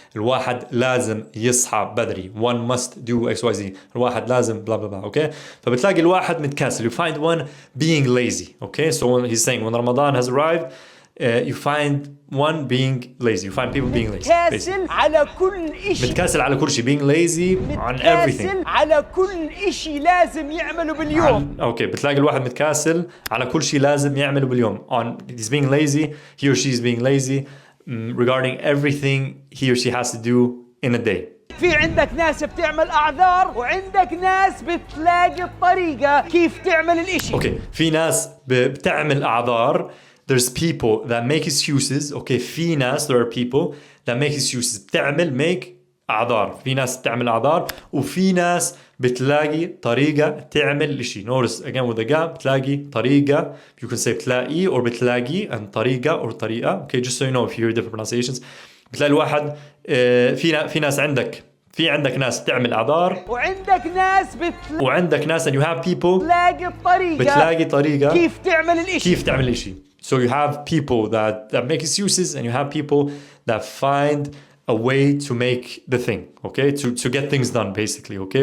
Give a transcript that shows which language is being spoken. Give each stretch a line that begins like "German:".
Arabic: الواحد لازم يصحى بدري.
English: One must do XYZ.
Arabic: الواحد لازم
English: blah blah blah, okay?
Arabic: فبتلاقي الواحد متكاسل.
English: You find one being lazy, okay? So when he's saying when Ramadan has arrived, you find one being lazy. You find people being lazy.
Arabic: متكاسل على كل شيء.
English: Being lazy on everything.
Arabic: متكاسل على كل شيء لازم يعمله باليوم. Okay, بتلاقي الواحد متكاسل على كل شيء لازم يعمله باليوم.
English: He's being lazy. He or she is being lazy regarding everything he or she has to do in a day.
Arabic: في عندك ناس بتعمل أعذار وعندك ناس بتلاقي الطريقة كيف تعمل الإشي. Okay, في ناس بتعمل أعذار.
English: There's people that make excuses. Okay,
Arabic: في ناس,
English: there are people that make excuses.
Arabic: بتعمل make أعذار. في ناس بتعمل أعذار وفي ناس بتلاقي طريقة تعمل إشي.
English: Notice again with the gap,
Arabic: بتلاقي طريقة.
English: You can say بتلاقي or بتلاقي and طريقة or طريقة. Okay, just so you know if you hear different pronunciations.
Arabic: بتلاقي الواحد في ناس عندك ناس بتعمل أعذار وعندك ناس
English: and you have people
Arabic: بتلاقي طريقة كيف تعمل الإشي.
English: So you have people that make excuses and you have people that find a way to make the thing, okay? To get things done basically, okay?